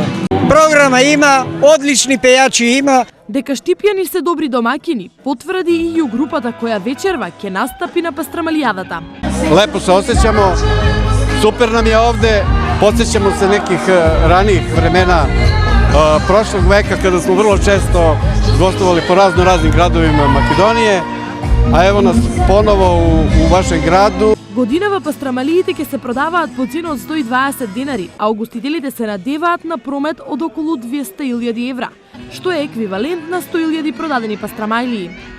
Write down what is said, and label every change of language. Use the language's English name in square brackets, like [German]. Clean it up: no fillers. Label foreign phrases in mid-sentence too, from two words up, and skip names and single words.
[Macedonian] Програма има, одлични пејачи има. Дека штипјани се добри домакини, потврди и ју групата која вечерва ќе настапи на пастрамалијадата. [Serbian] Лепо се осеќамо, супер нам е овде, подсеќамо се неких раних времена прошлог века kada smo vrlo često gostovali po raznim gradovima Македонија, a evo nas ponovo u vašem gradu. [Macedonian] Годинава пастрамалиите ќе се продаваат по цена од 120 денари, а угостителите се надеваат на промет од околу 200.000 евра, што е еквивалент на 100.000 продадени пастрамалии.